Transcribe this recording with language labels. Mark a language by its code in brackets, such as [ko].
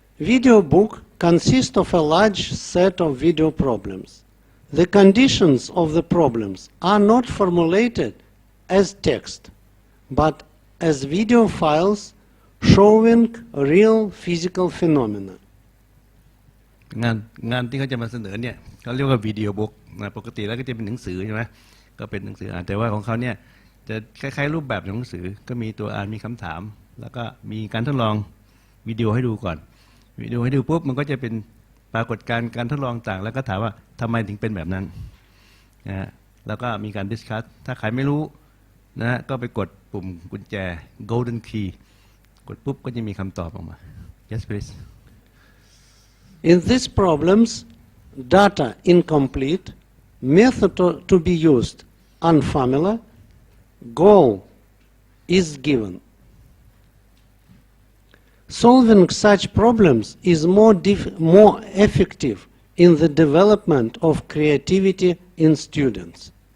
[en] Video book consists of a large set of video problems. The conditions of the problems are not formulated as text, but as video files showing real physical phenomena. [th] งานที่เขาจะมาเสนอเนี่ยเขาเรียกว่าวิดีโอบุ๊กนะปกติแล้วก็จะเป็นหนังสือใช่ไหมก็เป็นหนังสืออ่านแต่ว่าของเขาเนี่ยจะคล้ายๆรูปแบบของหนังสือก็มีตัวอ่านมีคำถามแล้วก็มีการทดลองวิดีโอให้ดูก่อนวิดีโอให้ดูปุ๊บมันก็จะเป็นปรากฏการณ์การทดลองต่างแล้วก็ถามว่าทำไมถึงเป็นแบบนั้นนะฮะแล้วก็มีการดิสคัสถ้าใครไม่รู้นะฮะก็ไปกดปุ่มกุญแจ golden key กดปุ๊บก็จะมีคำตอบออกมา [en] yes please In these problems, data incomplete, method to be used unfamiliar, goal is given. Solving such problems is more effective in the development of creativity in students.